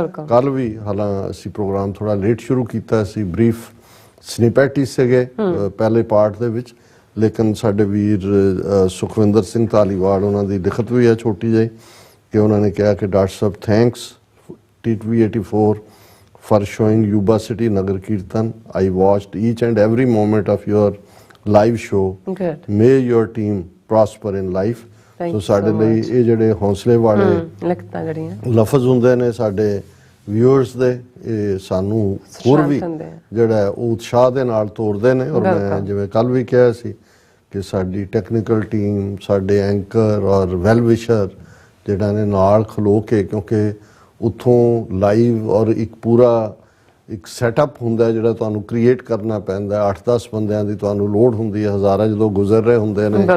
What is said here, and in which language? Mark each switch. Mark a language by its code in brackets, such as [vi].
[pa] ਕੱਲ ਵੀ ਹਾਲਾਂ ਅਸੀਂ ਪ੍ਰੋਗਰਾਮ ਥੋੜਾ ਲੇਟ ਸ਼ੁਰੂ ਕੀਤਾ ਸੀ, ਬਰੀਫ ਸਨਿਪੈਟ ਹੀ ਸੀਗੇ ਪਹਿਲੇ ਪਾਰਟ ਦੇ ਵਿੱਚ, ਲੇਕਿਨ ਸਾਡੇ ਵੀਰ ਸੁਖਵਿੰਦਰ ਸਿੰਘ ਧਾਲੀਵਾਲ ਉਹਨਾਂ ਦੀ ਲਿਖਤ ਵੀ ਹੈ ਛੋਟੀ ਜਿਹੀ, ਕਿ ਉਹਨਾਂ ਨੇ ਕਿਹਾ ਕਿ doctor Sahib thanks TTV 84 [en] for showing Yuba City Nagar Kirtan. I watched each and every moment of your live show. Good. May your team prosper in life. [pa] So ਸਾਡੇ ਲਈ ਇਹ ਜਿਹੜੇ ਹੌਸਲੇ ਵਾਲੇ ਲਿਖਤਾਂ ਜਿਹੜੀਆਂ ਲਫ਼ਜ਼ ਹੁੰਦੇ ਨੇ ਸਾਡੇ ਵਿਊਅਰਸ ਦੇ, ਇਹ ਸਾਨੂੰ ਹੋਰ ਵੀ ਜਿਹੜਾ ਉਹ ਉਤਸ਼ਾਹ ਦੇ ਨਾਲ ਤੋਰਦੇ ਨੇ। ਔਰ ਮੈਂ ਜਿਵੇਂ ਕੱਲ ਵੀ ਕਿਹਾ ਸੀ ਕਿ ਸਾਡੀ ਟੈਕਨੀਕਲ ਟੀਮ, ਸਾਡੇ ਐਂਕਰ ਔਰ ਵੈਲ ਵਿਸ਼ਰ ਜਿਹੜਾ ਨੇ ਨਾਲ ਖਲੋ ਕੇ, ਕਿਉਂਕਿ ਉੱਥੋਂ ਲਾਈਵ ਔਰ ਇੱਕ ਪੂਰਾ ਇੱਕ ਸੈਟਅਪ ਹੁੰਦਾ ਜਿਹੜਾ ਤੁਹਾਨੂੰ ਕ੍ਰੀਏਟ ਕਰਨਾ ਪੈਂਦਾ, 8-10 ਬੰਦਿਆਂ ਦੀ ਤੁਹਾਨੂੰ ਲੋੜ ਹੁੰਦੀ ਹੈ, ਹਜ਼ਾਰਾਂ ਜਦੋਂ ਗੁਜ਼ਰ ਰਹੇ ਹੁੰਦੇ ਨੇ,